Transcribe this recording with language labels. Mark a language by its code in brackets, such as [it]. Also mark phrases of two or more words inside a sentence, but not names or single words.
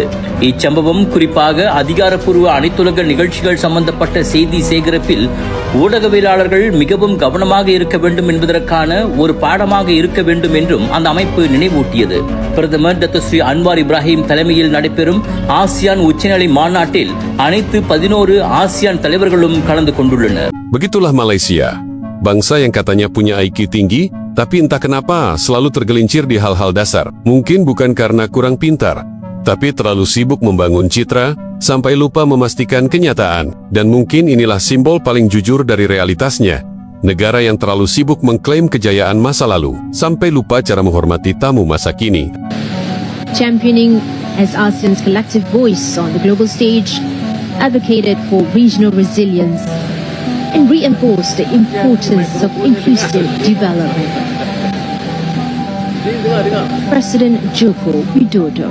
[ta] இச்சம்பவம் குறிப்பாக அதிகாரப்பூர்வ அனைத்துலக நிகழ்ச்சிகள் சம்பந்தப்பட்ட செய்தி சேகரிப்பில் ஊடகவியலாளர்கள் மிகவும் கவனமாக இருக்க வேண்டும் என்பதற்கான ஒரு பாடமாக இருக்க வேண்டும் என்றும் அந்த அமைப்பு நினைவூட்டியது. பிரதமர் டத்து ஸ்ரீ அன்வார் இப்ராஹிம் தலைமையில் நடைபெறும் ஆசியான் உச்சநிலை மாநாட்டில் அனைத்து 11 ஆசியான் தலைவர்களும் கலந்து கொண்டுள்ளனர். [id] Begitulah Malaysia. Bangsa yang katanya punya IQ tinggi, tapi entah kenapa selalu tergelincir di hal-hal dasar. Mungkin bukan karena kurang pintar, tapi terlalu sibuk membangun citra, sampai lupa memastikan kenyataan. Dan mungkin inilah simbol paling jujur dari realitasnya. Negara yang terlalu sibuk mengklaim kejayaan masa lalu, sampai lupa cara menghormati tamu masa kini. [en] Championing as ASEAN's collective voice on the global stage, advocated for regional resilience and reinforced the importance of inclusive development. President Joko Widodo.